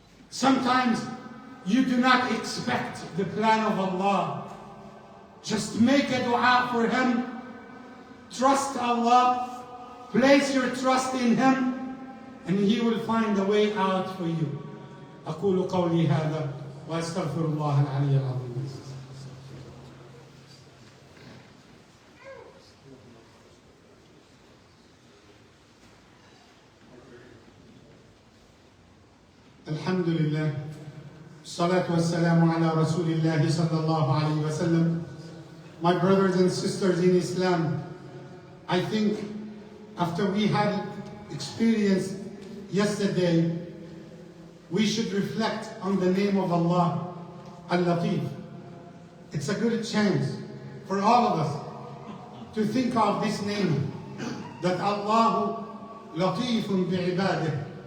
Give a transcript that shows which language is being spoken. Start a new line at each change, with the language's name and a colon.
English: Sometimes you do not expect the plan of Allah. Just make a dua for Him. Trust Allah. Place your trust in Him. And He will find a way out for you.
Arabic: أقول قولي هذا وأستغفر الله العلي العظيم. الحمد لله الصلاة والسلام على رسول الله صلى الله عليه وسلم.
English: My brothers and sisters in Islam, I think after we had experienced yesterday, we should reflect on the name of Allah, Al-Latief. It's a good chance for all of us to think of this name, that Allah
Arabic: Latifun bi'ibadih.